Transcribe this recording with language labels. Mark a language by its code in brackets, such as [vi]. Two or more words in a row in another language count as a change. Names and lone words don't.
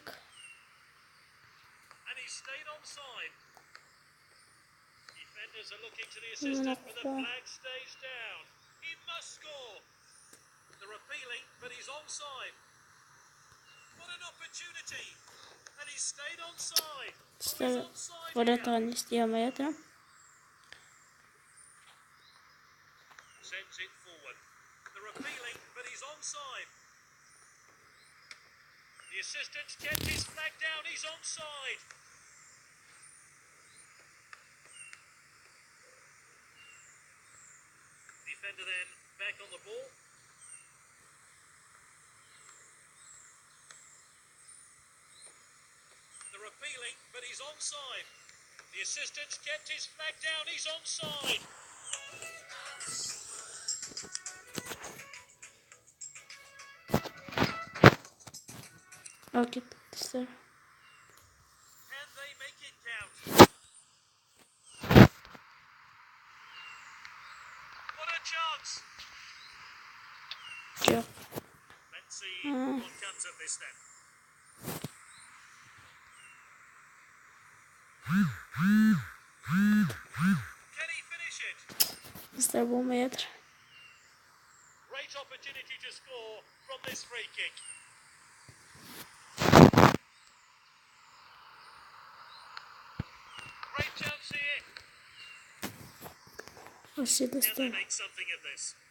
[en] And he stayed onside. Defenders are looking to the assistant, but the flag stays down. He must score. They're appealing, but he's onside. What an opportunity. And he stayed onside. [kk] Достар, вратарь не істей жатыр. [en] Sends it forward. They're appealing, but he's onside. The assistant's kept his flag down. He's onside. Defender then back on the ball. They're appealing, but he's onside. The assistant's kept his flag down. He's onside. [kk] Окей, достар. [en] Can they make it count? What a chance. [kk] Жоқ. [en] Let's see what comes of this then. Can he finish it? [kk] Достар болмай жатыр. [en] Great opportunity to score from this free kick. Great chance here. [kk] Вообще [en] Can they [kk] достар. [en] make something of this?